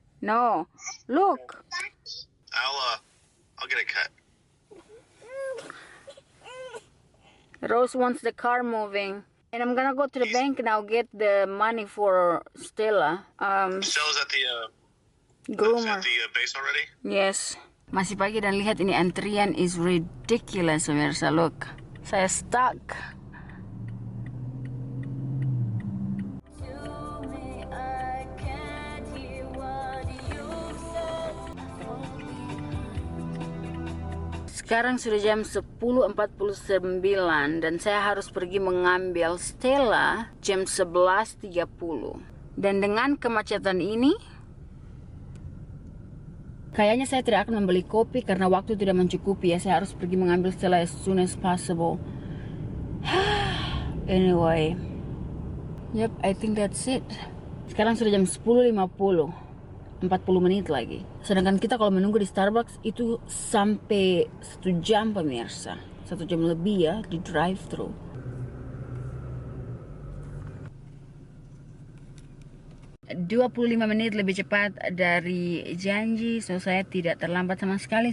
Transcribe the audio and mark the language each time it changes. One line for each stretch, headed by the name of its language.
English: No. Look. I'll get a cut. Rose wants the car moving. And I'm gonna go to the bank now, get the money for Stella. Stella's at the Groomer. At the base already? Yes.
Indonesian: Masih pagi dan lihat ini antrian
English: is ridiculous,
Indonesian: pemirsa.
English: Look, saya stuck.
Indonesian: Sekarang sudah jam 10.49 dan saya harus pergi mengambil Stella jam 11.30. Dan dengan kemacetan ini, kayaknya saya tidak akan membeli kopi karena waktu tidak mencukupi ya. Saya harus pergi mengambil Stella
English: as soon as possible. Anyway, yep, I think that's it.
Indonesian: Sekarang sudah jam 10.50. 40 menit lagi. Sedangkan kita kalau menunggu di Starbucks itu sampai 1 jam, pemirsa. 1 jam lebih ya di drive-thru. ...25 menit lebih cepat dari janji, so saya tidak terlambat sama sekali.